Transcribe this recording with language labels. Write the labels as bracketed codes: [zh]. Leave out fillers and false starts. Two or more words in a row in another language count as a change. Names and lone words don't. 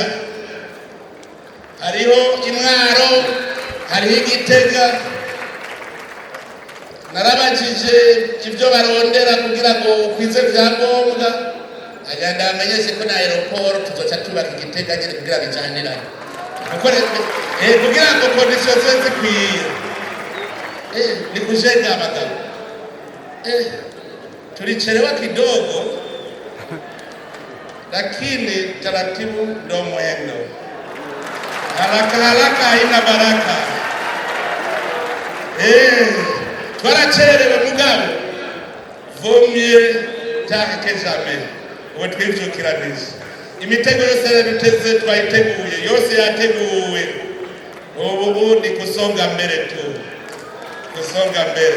[rn] Hariho Imwaro, hariho Igitega. Narabajije ibyo barondera kugira ngo kwize byangombwa agenda amenyeshe ko na aeroport tuzoca tubaka Igitega nyine kugira bijanirane kugira ngo conditions zikwiye [sw] ni kujenga [rn] abagabo [sw] tulichelewa kidogo lakini taratibu ndo mwendo. Haraka haina baraka. [rn] Twaracerewe mugabo [fr] vaut tard que jamais. [rn] Twivukira neza imitego yose duteze twayiteguye yose yateguwe. Ubu ni [sw] kusonga mbere tu, kusonga mbere.